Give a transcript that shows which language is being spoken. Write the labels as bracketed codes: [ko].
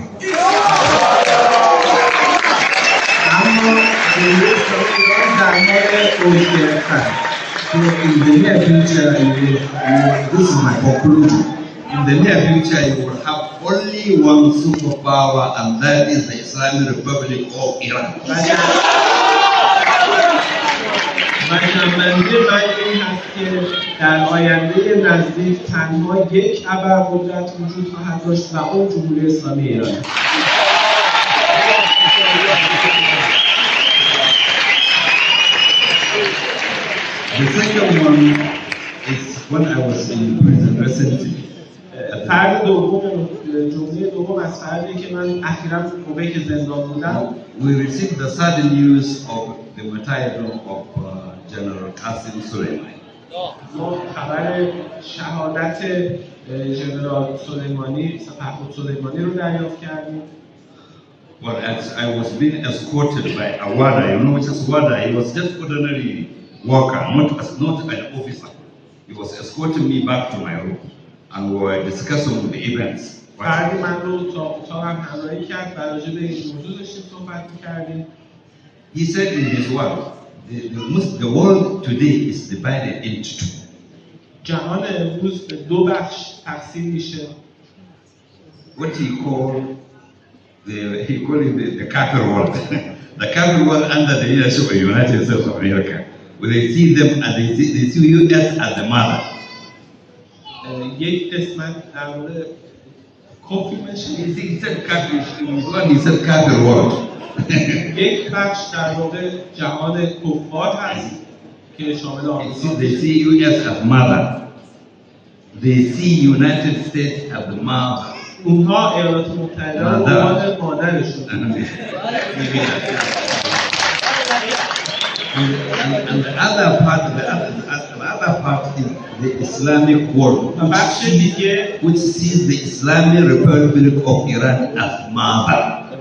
[en] So in the near future, this is my conclusion. In the near future, you will have only one superpower, and that is the Islamic Republic of Iran. [fa] منظور من این هست که در آینده نزدیک تنها یک ابرقدرت وجود خواهد داشت و اون جمهوری اسلامی ایران است. [en] The second one is when I was in prison recently. [fa] فرد دوم جمله دوم از فردی که من اخیراً تو کوبک زندان بودم. [en] We received the sad news of the martyrdom of General Qasim Soleimani. [fa] ما خبر شهادت ژنرال سلیمانی، سپهبد سلیمانی رو دریافت کردیم. [en] Well, as I was being escorted by a warder, you know what is warder? He was just ordinary worker, not an officer. He was escorting me back to my room, and we were discussing the events. [fa] فردی من رو تا اتاقم همراهی کرد و راجع به این موضوع داشتیم صحبت می‌کردیم. [en] He said in his word, the world today is divided into two. [fa] جهان امروز به دو بخش تقسیم میشه. [en] What he called the kafir world. The kafir world under the leadership of the United States of America, where they see them and they see US as the mother. [fa] یک قسمت در مورد کافی میشه. [en] He said kafir world. [fa] یک بخش در واقع جهان کفار هست که شامل آمریکا. [en] They see US as mother. They see United States as the mother. [fa] اونها ایالات متحده رو به عنوان مادرشون. [en] And the other part is the Islamic world, which sees the Islamic Republic of Iran as mother.